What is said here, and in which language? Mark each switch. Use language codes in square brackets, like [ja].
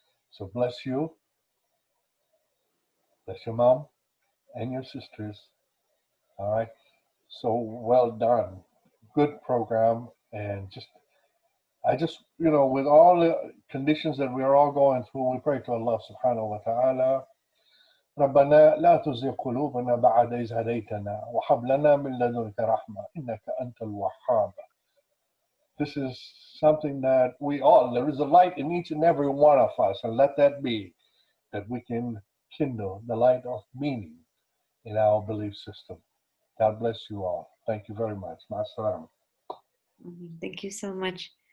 [en] So bless you, bless your mom and your sisters. All right. So well done. Good program. And I just, with all the conditions that we are all going through, we pray to Allah subhanahu wa ta'ala. [ar] ربنا لا تزغ قلوبنا بعد إذ هديتنا وهب لنا من لدنك رحمة إنك أنت الوهاب. [en] This is something that there is a light in each and every one of us, and let that be that we can kindle the light of meaning in our belief system. God bless you all. Thank you very much. Ma'as-salam. Thank you so much.